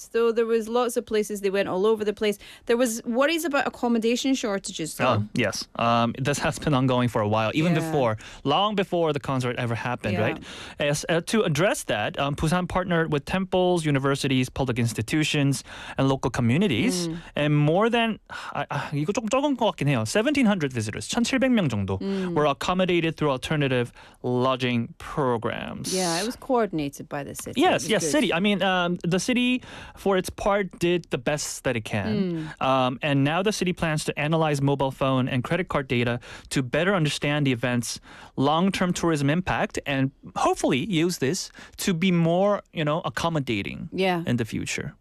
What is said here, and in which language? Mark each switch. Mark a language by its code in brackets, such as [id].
[en] So there was lots of places they went all over the place. There was worries about accommodation shortages though. Yes. This has been ongoing for a while, even long before the concert ever happened, right? As, to address that, Busan partnered with temples, universities, public institutions, and local communities. And more than, [ko] 이거 조금 적은 것 같긴 해요. [en] 1,700 visitors, [ko] 1,700명 정도 [en] were accommodated through alternative lodging programs. Yeah, it was coordinated by the city. Yes, It was good. city. I mean, the city, for its part, did the best that it can. And now the city plans to analyze mobile phone and credit card data to better understand the event's long-term tourism impact and hopefully use this to be more, accommodating in the future.